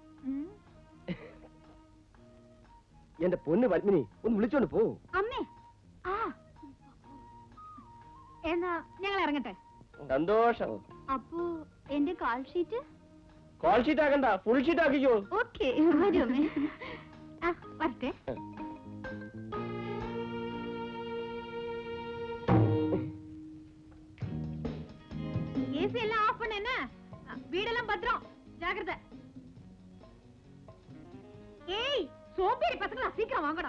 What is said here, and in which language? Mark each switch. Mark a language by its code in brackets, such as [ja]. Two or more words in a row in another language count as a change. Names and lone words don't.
[ml] എന്റെ പൊന്ന് പത്മിനി, ഒന്ന് വിളിച്ചോണ്ട് പോ. അമ്മേ, ആ എന്നാ ഞങ്ങൾ ഇറങ്ങട്ടെ. സന്തോഷം. അപ്പോ എന്റെ [en] call sheet? call sheet [ml] ആക്കണ്ട, [en] full sheet [ml] ആക്കിക്കോ. ഓക്കെ, വരൂ അമ്മേ. വരട്ടെ. [ta] ஏசி எல்லாம் ஆஃப் பண்ணு. என்ன வீடெல்லாம் பத்திரம், ஜாக்கிரதை. ஏய், சோம்பேறி பசங்களா, சீக்கிரம் வாங்கடா.